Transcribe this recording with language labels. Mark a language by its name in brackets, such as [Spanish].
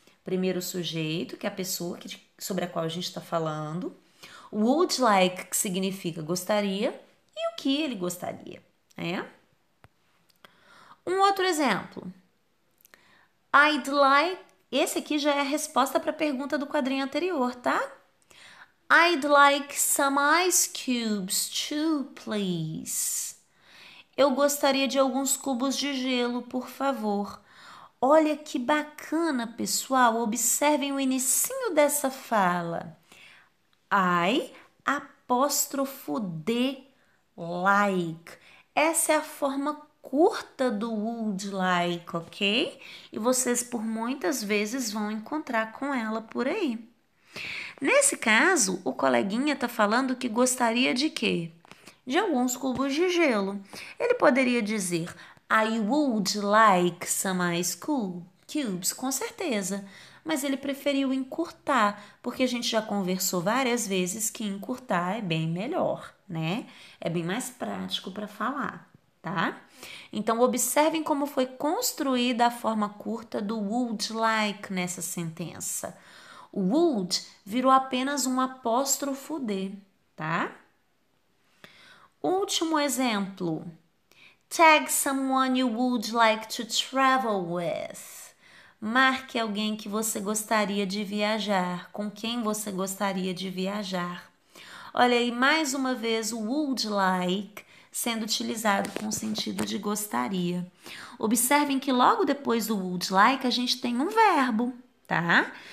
[Portuguese] Primeiro o sujeito, que é a pessoa sobre a qual a gente está falando. O would like, que significa gostaria, e o que ele gostaria. Um outro exemplo. [English] I'd like... [Portuguese] Esse aqui já é a resposta para a pergunta do quadrinho anterior, tá? [English] I'd like some ice cubes too, please. [Portuguese] Eu gostaria de alguns cubos de gelo, por favor. Olha que bacana, pessoal. Observem o inicinho dessa fala. I, apóstrofo D, like. Essa é a forma curta do would like, ok? E vocês por muitas vezes vão encontrar com ela por aí. Nesse caso, o coleguinha está falando que gostaria de quê? De alguns cubos de gelo. Ele poderia dizer [English] I would like some ice cubes, [Portuguese] com certeza. Mas ele preferiu encurtar, porque a gente já conversou várias vezes que encurtar é bem melhor, né? É bem mais prático para falar, tá? Então, observem como foi construída a forma curta do would like nessa sentença. O would virou apenas um apóstrofo D, tá? Último exemplo. [English] Tag someone you would like to travel with. [Portuguese] Marque alguém que você gostaria de viajar, com quem você gostaria de viajar. Olha aí, mais uma vez, o would like sendo utilizado com o sentido de gostaria. Observem que logo depois do would like a gente tem um verbo, tá?